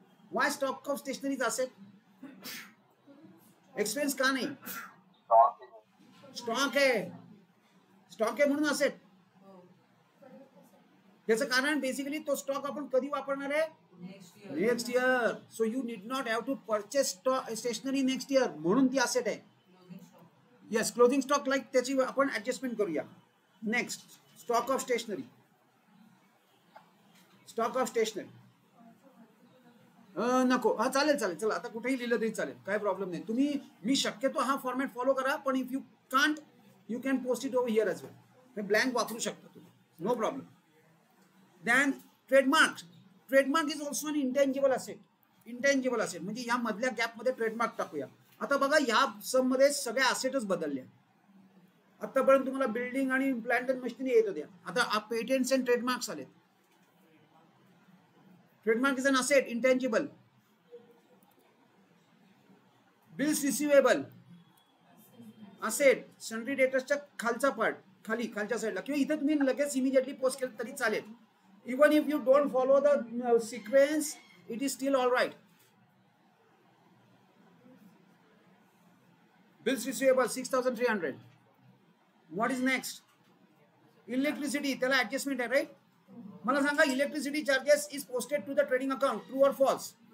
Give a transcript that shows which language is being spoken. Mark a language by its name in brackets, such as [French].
[English] Why stock of stationery is asset? [Marathi] Expense [Hindi] का नहीं? [Marathi] Stock आहे म्हणून असेट. त्याचं कारण बेसिकली तो स्टॉक आपण कधी वापरणार आहे? [English] Next year. So you need not have to purchase stationery next year, [Marathi] म्हणून ती असेट आहे. येस, क्लोजिंग स्टॉक लाईक त्याची आपण ऍडजस्टमेंट करूया. [English] Next, stock of stationery. [Marathi] Stock of stationery नको, हा चालेल चालेल, चला आता कुठेही लिहिलं तरी चालेल, काय प्रॉब्लेम नाही. तुम्ही, मी शक्यतो हा फॉर्मॅट फॉलो करा, पण [English] If you can't you can post it over here as well. [Marathi] हे ब्लँक वापरू शकता तुम्ही, [English] No problem. Then trademark. Trademark is also an intangible asset. [Marathi] Intangible asset म्हणजे या मधल्या गॅपमध्ये ट्रेडमार्क टाकूया. आता बघा, या सम मध्ये सगळ्या असेटच बदलल्या. आतापर्यंत तुम्हाला बिल्डिंग आणि प्लांट अँड मशिनरी येत होत्या, आता पेटेंट्स अँड ट्रेडमार्क्स आलेत. [English] Trademark is an asset, intangible. [Marathi] Bills receivable asset. Sunny डेटर्सच्या खालचा पार्ट, खालच्या साईडला, किंवा इथे तुम्ही लगेच इमिडिएटली पोस्ट केलं तरी चालेल. [English] Even if you don't follow the sequence, it is still all right. Bills receivable 6300. What is next? [Marathi] Electricity, त्याला ऍडजस्टमेंट आहे, राईट. मला सांगा, [English] Electricity charges is posted to the trading account, true और false?